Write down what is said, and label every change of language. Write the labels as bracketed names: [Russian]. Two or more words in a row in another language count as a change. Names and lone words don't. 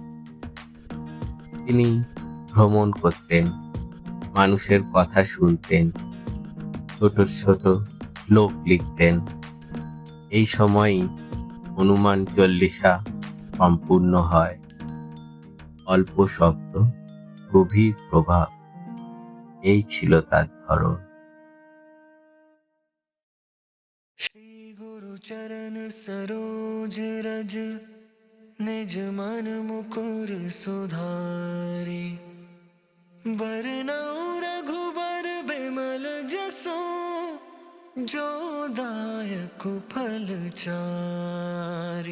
[Bangla] তিনি ভ্রমণ করতেন, মানুষের কথা শুনতেন, ছোট ছোট শ্লোক লিখতেন। এই সময়ই হনুমান চল্লিশা সম্পূর্ণ হয়। অল্প শব্দ, গভীর প্রভাব, এই ছিল তার ধরন। [Awadhi] श्री गुरु चरण सरोज रज, निज मन मुकुर सुधारी। बरनउँ रघुबर बिमल जसो, जो दायक फल चारि।